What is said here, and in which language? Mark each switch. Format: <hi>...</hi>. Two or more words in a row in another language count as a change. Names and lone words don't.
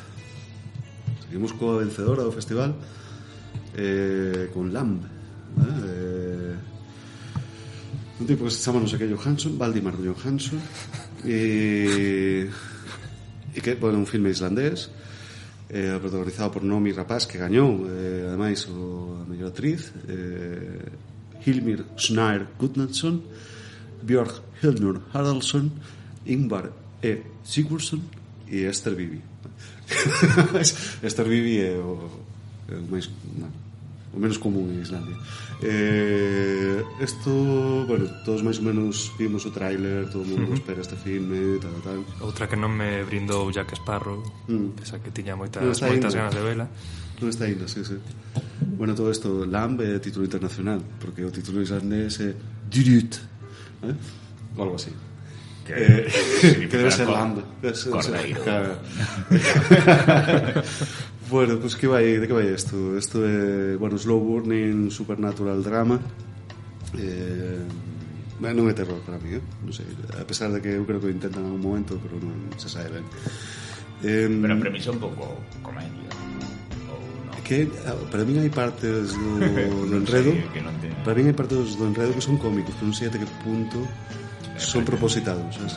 <gl>Seguimos coa vencedora do festival, con Lamb, un tipo que se chama non sei que Johansson, Valdimar Johansson, e que, bueno, un filme islandés, protagonizado por Noomi Rapace, que gañou ademais a mellor actriz, Hilmir Snær Gudnason, Björk Hildur Haraldsson, Ingvar E. Sigurðsson e Esther Vivi. Esther Vivi é o máis, o menos común en Islandia. Isto, bueno, todos máis ou menos vimos o tráiler, todo o mundo espera este filme, tal. Outra que non me brindou Jack Sparrow, esa que tiña moitas ganas de vela. Non está ainda, sí. Bueno, todo isto, Lamb é título internacional, porque o título islandés é Dyrut, ou algo así. Que debe ser Lamb. Cordeiro. Bueno, pues de que vai isto? Isto é, bueno,</gl> <en>slow burning, supernatural drama.</en> <gl>Non é terror para mí, non sei, a pesar de que eu creo que o intentan en algún momento, pero non se sabe ben. Pero a premisa un pouco comedia. Que para mí hai partes do enredo, para mí hai partes do enredo que son cómicos, pero non sei até que punto son propositados, sabes?</gl>